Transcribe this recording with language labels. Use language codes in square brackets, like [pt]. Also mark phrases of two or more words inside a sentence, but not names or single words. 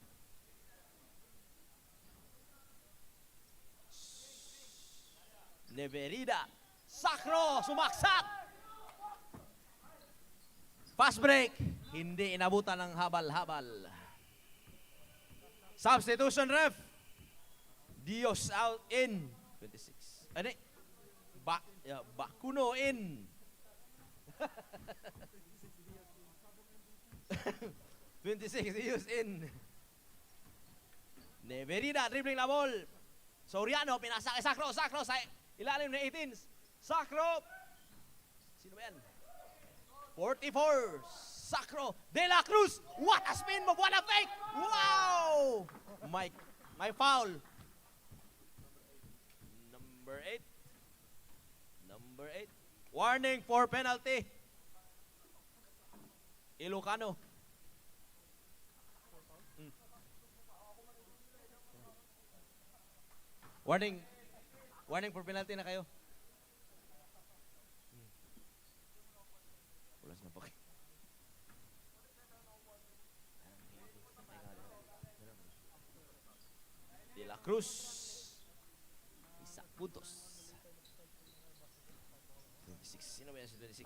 [tl] Neverida. Sacro. Sumaksak. [en] Fast break. [tl] Hindi inabutan ng habal-habal. [en] Substitution ref. Dios out in. [tl] 26. Ano? Bakuno in. 26. Dios in. Neverida [en] dribbling la ball. [tl] Soriano pinasa kay Sacro. Sacro sa ilalim ng 18. Sacro. Sino ba yan? 44. Sacro. De La Cruz. [en] What a spin move. What a fake. Wow. My foul. Number 8. Number 8. Warning for penalty. Ilocano. Warning. Warning for penalty [tl] na kayo. Ulas na po kayo. De La Cruz. Isang puntos. 26. Sino ba yan si 26?